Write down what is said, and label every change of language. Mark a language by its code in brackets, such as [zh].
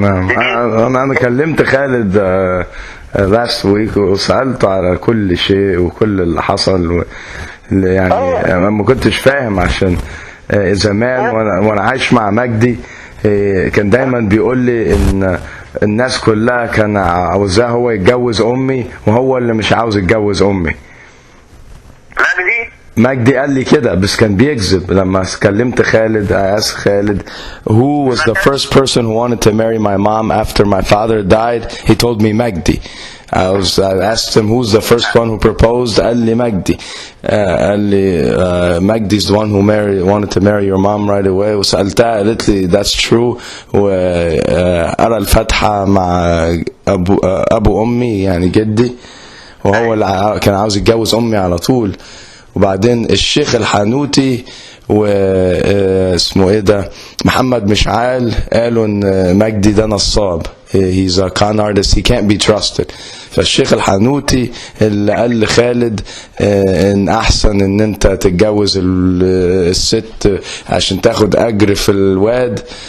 [ar] نعم انا كلمت خالد [en] last week [ar] وسألته على كل شيء وكل اللي حصل يعني ما كنتش فاهم عشان زمان وانا عايش مع مجدي كان دايما بيقول لي ان الناس كلها كان عاوزاه هو يتجوز امي وهو اللي مش عاوز يتجوز امي. مجدي قال لي كده بس كان بيكذب. لما كلمت خالد [en] I asked Khalid who was the first person who wanted to marry my mom after my father died. He told me Magdy. I asked him who's the first one who proposed. [ar] قال لي مجدي. قال لي [en] Magdy's the one who wanted to marry your mom right away. [ar] وسألتها قالت لي [en] that's true. [ar] وقرأ الفاتحة مع أبو أمي يعني جدي وهو اللي كان عاوز يتجوز أمي على طول. وبعدين الشيخ الحانوتي واسمه ايه ده محمد مشعال قالوا ان مجدي ده نصاب. [en] he's a con artist, he can't be trusted. [ar] فالشيخ الحانوتي اللي قال لخالد ان احسن ان انت تتجوز الست عشان تاخد اجر في الواد.